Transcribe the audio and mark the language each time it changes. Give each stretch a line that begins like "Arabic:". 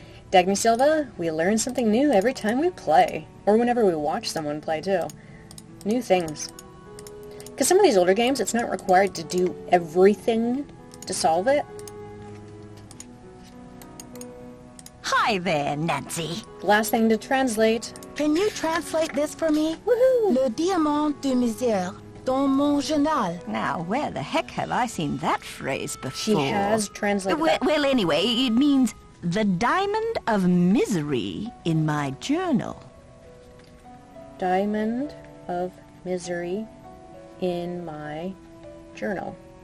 English: Dagny Silva, we learn something new every time we play. Or whenever we watch someone play, too. New things. Because some of these older games, it's not required to do everything to solve it. Hi there, Nancy. Last thing to translate. Can you translate this for me? Woohoo!
French: Le diamant de misère dans mon journal.
English: Now, where the heck have I seen that phrase before? She has translated that. Well, anyway, it means the diamond of misery in my journal. Diamond of misery in my journal.